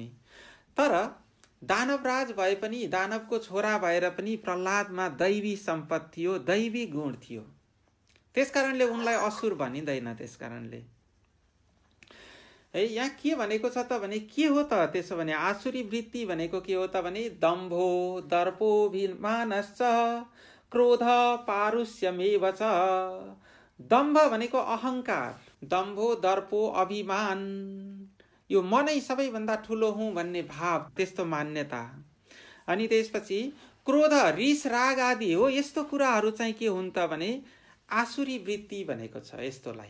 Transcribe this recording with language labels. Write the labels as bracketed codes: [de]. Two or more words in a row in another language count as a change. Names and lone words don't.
[ne] तर दानव राज भए पनि, दानवको छोरा भएर पनि प्रह्लादमा दैवी सम्पत्ति थियो, दैवी गुण थियो। त्यसकारणले उनलाई असुर भनिँदैन। त्यसकारणले यहाँ के भनेको छ त भने के हो त त्यसो भने आसुरी वृत्ति भनेको के हो त भने [sa] दम्भो दर्पोभिमानश्च क्रोध पारुष्यमेव च। [ne] दम्भ भनेको अहङ्कार, [sa] दम्भो दर्पो अभिमान, [ne] यो मनै सबैभन्दा ठुलो हुँ भन्ने भाव, त्यस्तो मान्यता। अनि त्यसपछि क्रोध, रिस, राग आदि हो। यस्तो कुराहरू चाहिँ के हुन् त भने आसुरी वृत्ति भनेको छ यस्तोलाई।